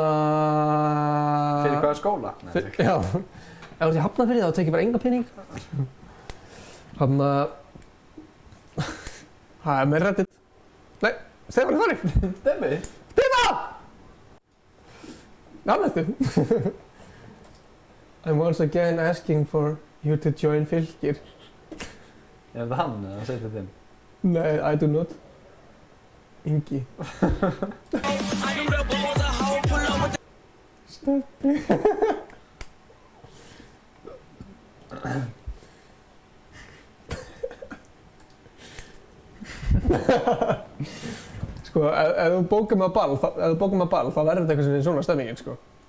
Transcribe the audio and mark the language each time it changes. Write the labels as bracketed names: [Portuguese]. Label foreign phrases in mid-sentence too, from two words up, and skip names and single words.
[Icelandic] Fyrir hvaða skóla? Já. Ef þú ert í Hafnarfirði þá tekið bara enga pening. Þarna... Það er með Reddit. Nei, Stefán er farinn. Steffi? Stefán! Námættu. [English] I'm once again asking for you to join Fylkir. [Icelandic] Er það hann eða setja þetta inn? Nei, [English] I do not. [Icelandic] Ingi. Steffi. Sko, ef þú bókar mig á ball, þá verður þetta eitthvað sem er svona stemmingin, sko.